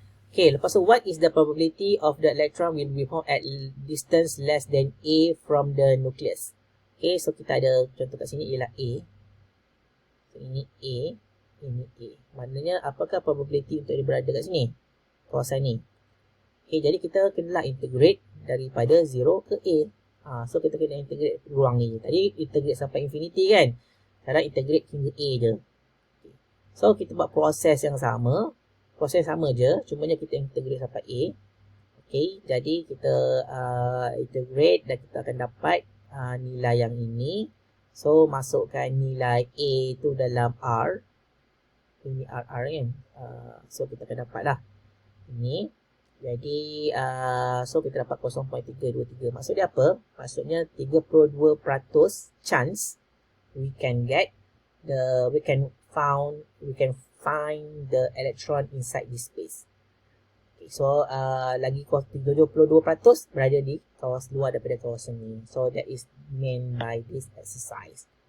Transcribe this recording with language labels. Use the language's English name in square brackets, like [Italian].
[English] Okay, [Malay] lepas tu, [English] what is the probability of the electron will be found at distance less than A from the nucleus? [Malay] Okay, so kita ada contoh kat sini ialah A. So, ini A, ini A. Maknanya, apakah probability untuk dia berada kat sini? Kawasan ni. Okay, jadi kita kenalah integrate daripada 0 ke A. So, kita kena integrate ruang ni. Tadi integrate sampai infinity kan? Sekarang integrate hingga A je. Okay. So, kita buat proses yang sama. Proses sama je, cumanya kita integrate sampai A. Okay, jadi kita integrate dan kita akan dapat nilai yang ini. So, masukkan nilai A tu dalam R. Ini R kan. So, kita akan dapat lah. Ini. Jadi, so kita dapat 0.323. Maksud dia apa? [English] Maksudnya 32% chance we can find the electron inside this space. [Malay] Okay, so, lagi 72% berada di kawasan luar daripada kawasan ni. [English] So, that is meant by this exercise.